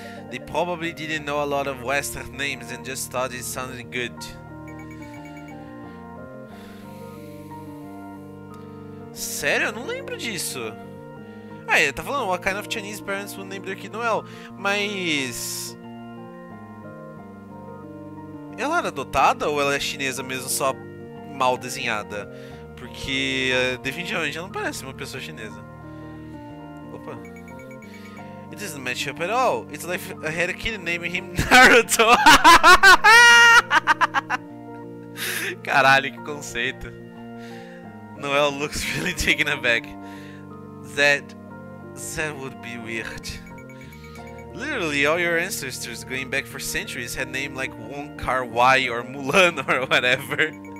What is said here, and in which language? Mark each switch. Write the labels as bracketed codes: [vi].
[en] They probably didn't know a lot of Western names and just thought it sounded good. [pt] Sério? Eu não lembro disso. Ah, ele tá falando [en] what kind of Chinese parents would name their kid Noelle. [pt] Mas... ela era adotada ou ela é chinesa mesmo, só mal desenhada? Porque definitivamente ela não parece uma pessoa chinesa. Opa. [en] It doesn't match up at all. It's like I had a kid naming him Naruto. [pt] Caralho, que conceito. [en] Noelle looks really taken aback. That would be weird. Literally, all your ancestors going back for centuries had names like Wong Kar Wai or Mulan or whatever.